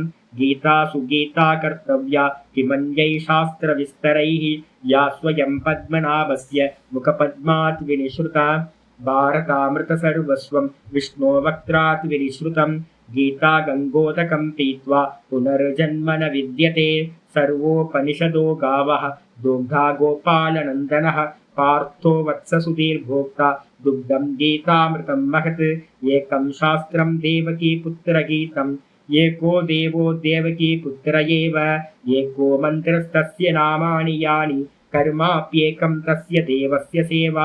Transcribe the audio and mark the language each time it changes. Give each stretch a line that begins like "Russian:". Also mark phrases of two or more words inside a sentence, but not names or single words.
Sanskrit: गीता सुगीता कर्तव्या किमन्यै शास्त्र विस्तरैः या स्वयम् पद्मनाभस्य मुखपद्मात् विनिस्सृता. भारतामृत सर्वस्वम् विष्णो वक्त्रात् विनिस्सृतम्. गीता गङ्गोदकम् पीत्वा पुनर्जन्म न विद्यते. सर्वोपनिषदो गावः दुग्धा गोपालनन्दनः. पार्थो वत्स सुधीर्भोक्ता दुग्धं गीतामृतं महत्. एकं शास्त्रं देवकी पुत्र गीतम् एको देवो देवकी पुत्र एव. एको मन्त्रस्तस्य नामानि यानि कर्माप्येकं तस्य देवस्य सेवा.